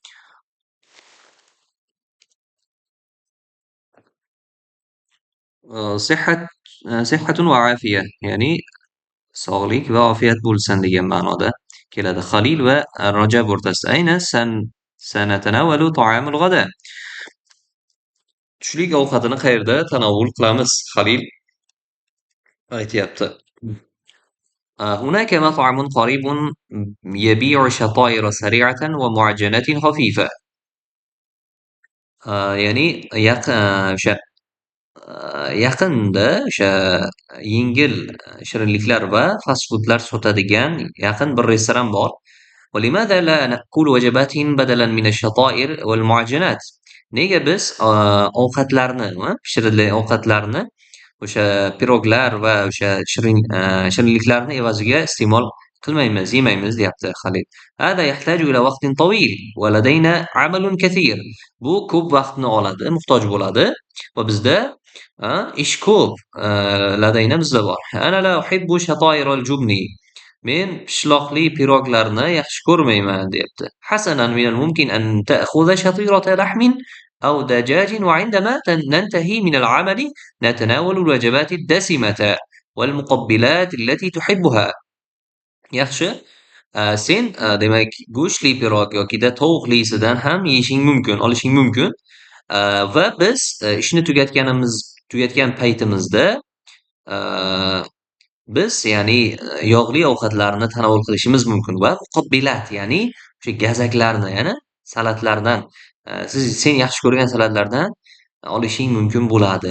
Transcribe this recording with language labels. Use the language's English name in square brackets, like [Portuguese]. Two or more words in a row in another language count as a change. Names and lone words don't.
[Arabic] صحة صحة وعافية, [Uzbek] ya'ni sog'lik va ofiyat bo'lsin degan ma'noda keladi. [Arabic] Xalil va Rajab o'rtasida. أين سنتناول طعام الغداء. [Uzbek] Tushlik ovqatini qayerda tanovul qilamiz? Xalil aytyapti. [Arabic] هناك مطعم قريب يبيع شطائر سريعة ومعجنات خفيفة. [Uzbek] ya'ni o'sha yaqinda o'sha yengil shirinliklar va fast foodlar sotadigan yaqin bir restoran bor. [Arabic] ولماذا لا نأكل وجبات بدلا من الشطائر والمعجنات? [Uzbek] Nega biz ovqatlarni, pishirilgan ovqatlarni o'sha piroglar va o'sha shirinliklarni evaziga iste'mol qilmaymiz, yemaymiz deyapti Xalid. [Arabic] هذا يحتاج إلى وقت طويل ولدينا عمل كثير. [Uzbek] Bu ko'p vaqtni oladi, muhtoj bo'ladi va bizda ish ko'p. Ladayna bizda bor. [Arabic] أنا لا أحب شطائر الجبن. [Uzbek] Men pishloqli piroglarni yaxshi ko'rmayman deyapti. [Arabic] حسنا من الممكن أن تأخذ شطيرة لحم أو دجاج وعندما ننتهي من العمل نتناول الوجبات الدسمة والمقبلات التي تحبها. [Uzbek] Yaxshi, sen demak go'shtli pirog yokida tovuqlisidan ham yeyishing mumkin, olishing mumkin. Va biz ishni tugatgan paytimizda biz ya'ni yog'li ovqatlarni tanovul qilishimiz mumkin va muqabbilat ya'ni o'sha gazaklarni, ya'ni salatlardan sen yaxshi ko'rgan salatlardan olishing mumkin bo'ladi.